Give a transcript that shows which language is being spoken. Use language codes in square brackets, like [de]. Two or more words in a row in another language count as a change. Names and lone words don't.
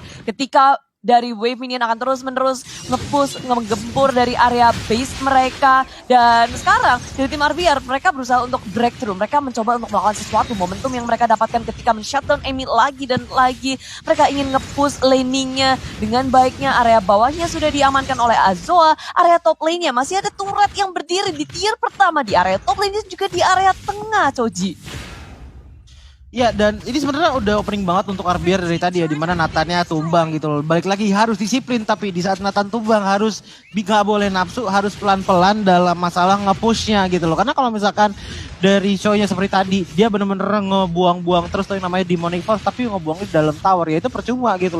[id] Ketika dari [en] wave minion [id] akan terus-menerus nge-push, ngegempur dari area base mereka. Dan sekarang dari tim RBR mereka berusaha untuk breakthrough. Mereka mencoba untuk melakukan sesuatu. Momentum yang mereka dapatkan ketika men-shutdown Emi lagi dan lagi. Mereka ingin nge-push laning-nya dengan baiknya. Area bawahnya sudah diamankan oleh Azoa. Area [en] top lane-nya [id] masih ada turret yang berdiri di tier pertama. Di area [en] top lane-nya [id] juga di area tengah, Choji. Ya, dan ini sebenarnya udah opening banget untuk RBR dari tadi ya, dimana Nathannya tumbang gitu loh. Balik lagi harus disiplin, tapi di saat Nathan tumbang harus nggak boleh nafsu, harus pelan-pelan dalam masalah nge-pushnya gitu loh. Karena kalau misalkan dari show-nya seperti tadi, dia bener-bener ngebuang-buang terus tuh yang namanya Demonic Force, tapi ngebuangnya di dalam tower, ya itu percuma gitu loh.